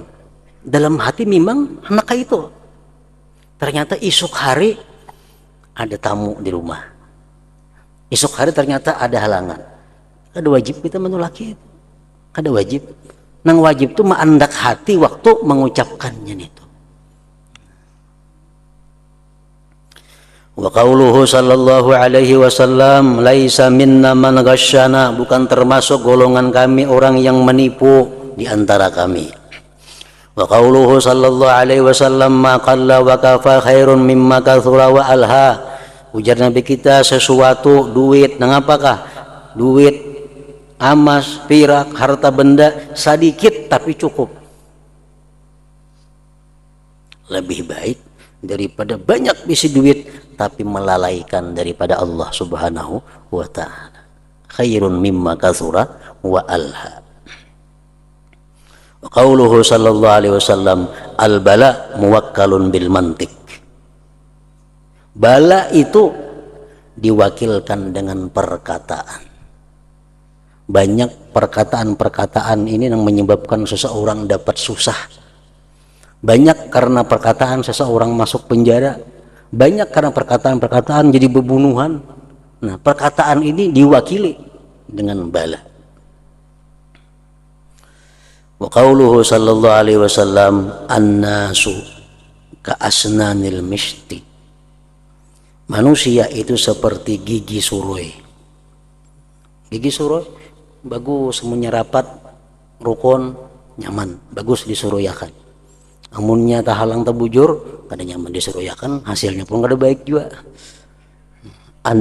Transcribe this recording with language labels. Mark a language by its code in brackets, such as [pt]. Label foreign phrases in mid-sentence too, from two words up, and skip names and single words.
[id] Dalam hati memang hendak itu. Ternyata esok hari ada tamu di rumah. [bjn] Esok hari ternyata ada halangan. Kada wajib kita menolak itu. Kada wajib. Nang wajib itu mendak hati waktu mengucapkannya itu. [ar] وقوله صلى الله عليه وسلم ليس منا من غشنا, [id] bukan termasuk golongan kami orang yang menipu di antara kami. [ar] وقوله صلى الله عليه وسلم ما قل وكفى خير مما كثر وألهى. [bjn] Ujar Nabi kita, sesuatu duit, nang apakah? Duit, amas, pirak, harta benda sedikit tapi cukup, lebih baik daripada banyak isi duit tapi melalaikan daripada Allah [ar] سبحانه وتعالى. خير مما كثر وألهى. وقوله صلى الله عليه وسلم البلاء موكل بالمنطق. [id] Bala itu diwakilkan dengan perkataan. Banyak perkataan-perkataan ini yang menyebabkan seseorang dapat susah. Banyak karena perkataan seseorang masuk penjara. Banyak karena perkataan-perkataan jadi pembunuhan. Nah, perkataan ini diwakili dengan bala. [ar] وقوله صلى الله عليه وسلم الناس كأسنان المشط. [bjn] Manusia itu seperti gigi suroi. Gigi suroi bagus, semuanya rapat, rukun, nyaman, bagus disuruyakan. Amunnya tahalang tabujur, kada nyaman disuruyakan, hasilnya pun kada baik juga.